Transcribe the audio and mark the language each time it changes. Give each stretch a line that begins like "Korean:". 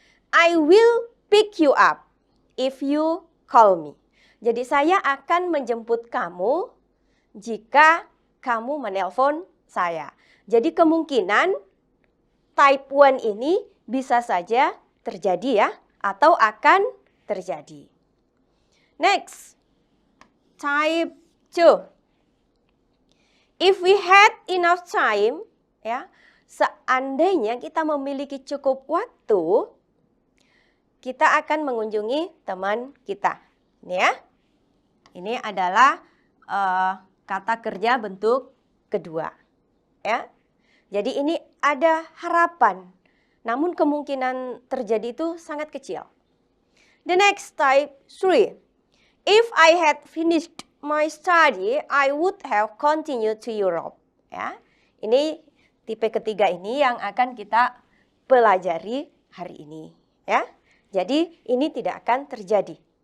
English: I will pick you up if you call me.
Indonesian: Jadi saya akan menjemput kamu jika kamu menelpon saya. Jadi kemungkinan type 1 ini bisa saja terjadi ya, atau akan terjadi.
English: Next, type 2. If we had enough time,
Indonesian: ya, seandainya kita memiliki cukup waktu, kita akan mengunjungi teman kita. Ini ya, ini adalah kata kerja bentuk kedua, ya. Jadi ini ada harapan, namun kemungkinan terjadi itu sangat kecil.
English: The next type 3. If I had finished my study, I would have continued to Europe.
Indonesian: Ya, ini tipe ketiga ini yang akan kita pelajari hari ini. Ya, jadi ini tidak akan terjadi.